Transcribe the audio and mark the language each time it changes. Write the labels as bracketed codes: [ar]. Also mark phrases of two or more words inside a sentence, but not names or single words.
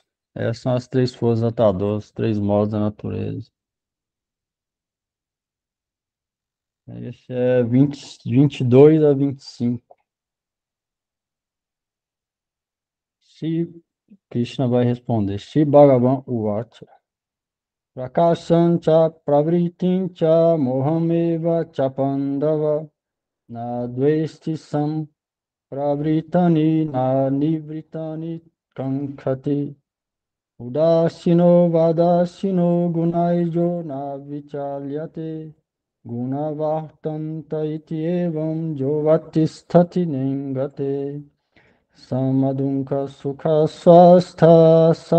[pt] Essas são as três forças atadoras, os três modos da natureza. Esse é 22 a 25. Se Krishna vai responder. [sa] Se Bhagavan Uvacha. Prakashancha pravritincha mohameva chapandava na dvesti sam pravritani na nivritani kankhati udasino vadasino gunaijo na vichalyate gunavahtanta iti evam jovatisthati nengate samadunka sukha swastha